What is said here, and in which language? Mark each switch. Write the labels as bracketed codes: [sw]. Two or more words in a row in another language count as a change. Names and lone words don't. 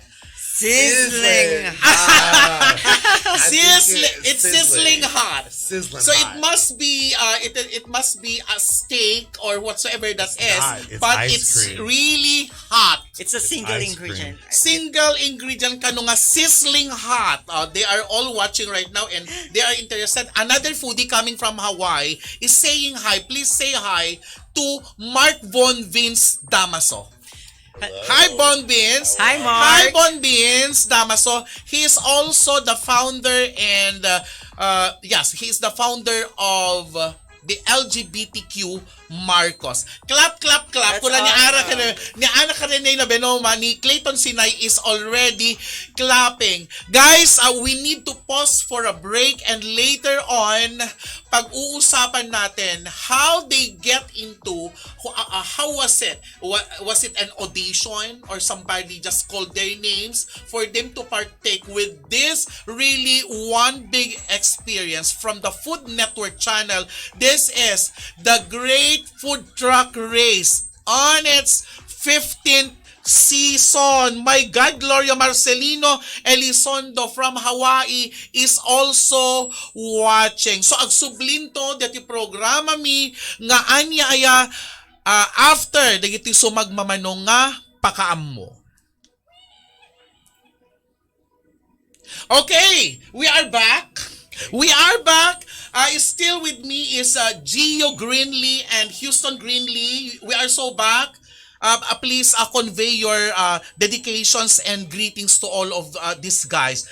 [en] Sizzling It's sizzling hot. Sizzling So hot. it must be it must be a steak or whatsoever that is, not. It's but ice it's cream. really hot. It's a single ice ingredient. Single ingredient [ilo] kano nga [en] sizzling hot. They are all watching right now and they are interested. Another foodie coming from Hawaii is saying hi. Please say hi to Mark Von Vince Damaso. Hi, Bon Beans. Hi, Mark. Hi, Bon Beans Damaso. He is also the founder and yes, he is the founder of the LGBTQ Marcos. Clap, clap, clap. That's Kula awesome. ni Ana Karenay na Benoma, ni Clayton Sinay is already clapping. Guys, we need to pause for a break and later on, [tl] pag-uusapan natin [en] how they get into, how was it? Was it an audition or somebody just called their names for them to partake with this really one big experience from the Food Network channel? This is the Great Food Truck Race on its 15th season. My God, Gloria Marcelino Elizondo from Hawaii is also watching. So, [ilo] agsublinto dati programa mi nga ANIA after dagiti sumagmamanong nga pakaam mo. [en] Okay, we are back. Still with me is Gio Greenlee and Houston Greenlee. We are so back. Please convey your dedications and greetings to all of these guys.